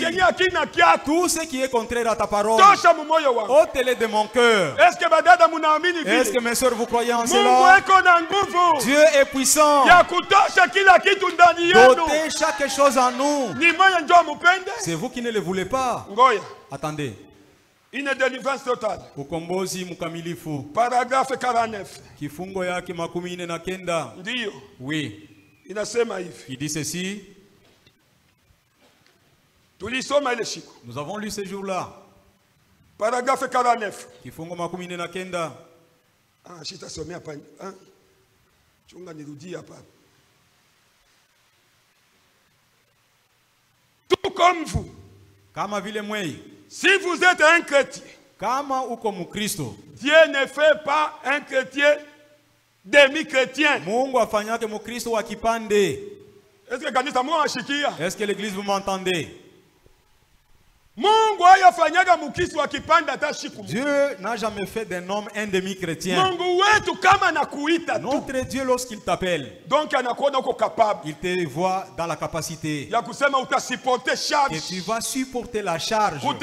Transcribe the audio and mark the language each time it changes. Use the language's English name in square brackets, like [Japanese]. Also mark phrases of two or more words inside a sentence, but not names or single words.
[French] Tout ce qui est contraire à ta parole, ôte-les de mon cœur. Est-ce que mes soeurs, vous croyez en cela? Dieu est puissant d'ôter chaque chose en nous. C'est vous qui ne le voulez pas. Attendez. Une délivrance totale. [Swahili] Ukombozi mkamilifu. [French] Paragraphe 49. [Swahili] Kifungo yake 49. Ndio. [French] Oui. [Swahili] Inasema hivi. [French] Il dit ceci. [Swahili] Tulisoma ile siku. [French] Nous avons lu ce jour-là. Paragraphe 49. [Swahili] Kifungo 49. Sitasomea hapa. Chunga nirudie hapa. [French] Tout comme vous. [Swahili] Kama vile mwei. [French] Si vous êtes un chrétien, [Swahili] kama uko mukristo, [French] Dieu ne fait pas un chrétien demi-chrétien. [Swahili] Mungu afanyake mukristo wa kipande. [French] Est-ce que l'église vous m'entendez? Dieu n'a jamais fait d'un homme un demi-chrétien. Notre Dieu, lorsqu'il t'appelle, il te voit dans la capacité que tu vas supporter la charge.